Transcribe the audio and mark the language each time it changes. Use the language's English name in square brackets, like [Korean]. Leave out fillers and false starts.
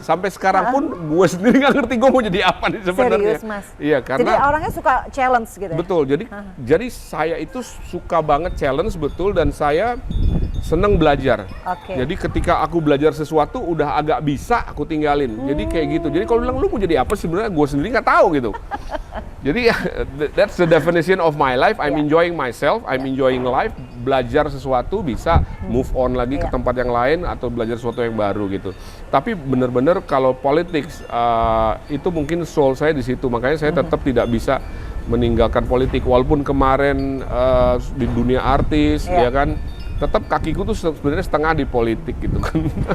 [Indonesian] Sampai sekarang pun gue sendiri nggak ngerti gue mau jadi apa nih sebenarnya. Serius, Mas? Iya, Jadi karena orangnya suka challenge gitu ya? betul. Jadi saya itu suka banget challenge betul, dan saya seneng belajar. Oke. Jadi ketika aku belajar sesuatu udah agak bisa, aku tinggalin. Jadi kayak gitu. Jadi kalau bilang lu mau jadi apa, sebenarnya gue sendiri nggak tahu gitu. [English] Jadi that's the definition of my life. I'm enjoying myself, I'm enjoying life. [Indonesian] Belajar sesuatu bisa move on lagi ke tempat yang lain atau belajar sesuatu yang baru gitu. Tapi benar-benar kalau politics itu mungkin soul saya di situ. Makanya saya tetap tidak bisa meninggalkan politik, walaupun kemarin di dunia artis ya kan, tetap kakiku tuh sebenarnya setengah di politik gitu kan.